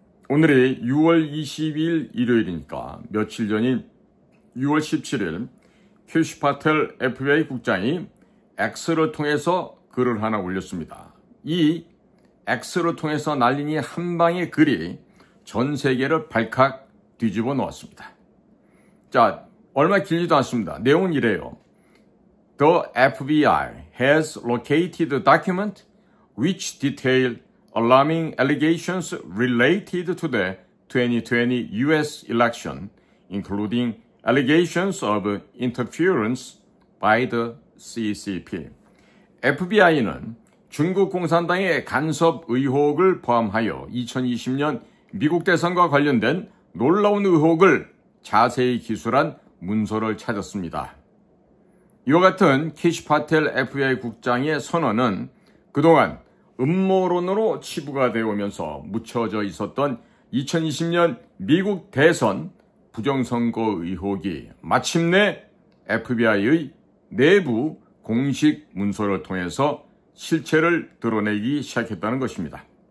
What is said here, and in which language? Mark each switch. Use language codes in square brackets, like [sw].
[ko] 오늘이 6월 22일 일요일이니까 며칠 전인 6월 17일 캐시 파텔 FBI 국장이 X를 통해서 글을 하나 올렸습니다. 이 X를 통해서 날린 이 한 방의 글이 전 세계를 발칵 뒤집어 놓았습니다. 자, 얼마 길지도 않습니다. 내용은 이래요. [en] The FBI has located a document which detail alarming allegations related to the 2020 US election, including allegations of interference by the CCP. [ko] FBI는 중국 공산당의 간섭 의혹을 포함하여 2020년 미국 대선과 관련된 놀라운 의혹을 자세히 기술한 문서를 찾았습니다. 이와 같은 캐시 파텔 FBI 국장의 선언은 그동안 음모론으로 치부가 되어 오면서 묻혀져 있었던 2020년 미국 대선 부정선거 의혹이 마침내 FBI의 내부 공식 문서를 통해서 실체를 드러내기 시작했다는 것입니다.